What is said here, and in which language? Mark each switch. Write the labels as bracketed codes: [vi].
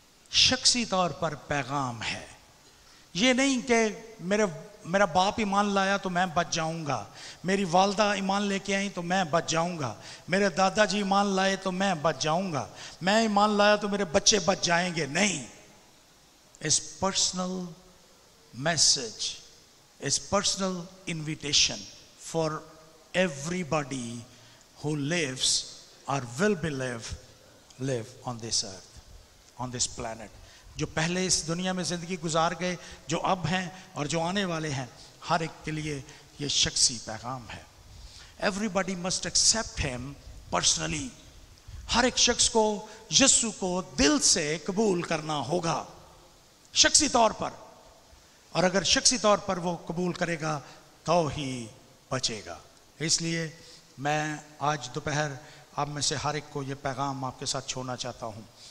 [ur] شخصی طور پر پیغام ہے. یہ نہیں کہ میرا باپ ایمان لایا تو میں بچ جاؤں گا، میری والدہ ایمان لے کے آئیں تو میں بچ جاؤں گا، میرے دادا جی ایمان لائے تو میں بچ جاؤں گا، میں ایمان لایا تو میرے بچے بچ جائیں گے. نہیں. [en] It's personal message, it's personal invitation for everybody who lives or will be live on this earth, on this planet. [ur] جو پہلے اس دنیا میں زندگی گزار گئے، جو اب ہیں اور جو آنے والے ہیں، ہر ایک کے لیے یہ شخصی پیغام ہے. [en] Everybody must accept him personally. [ur] ہر ایک شخص کو یسوع کو دل سے قبول کرنا ہوگا شخصی طور پر، اور اگر شخصی طور پر وہ قبول کرے گا تو ہی بچے گا. اس لیے میں آج دوپہر آپ میں سے ہر ایک کو یہ پیغام آپ کے ساتھ چھوڑنا چاہتا ہوں.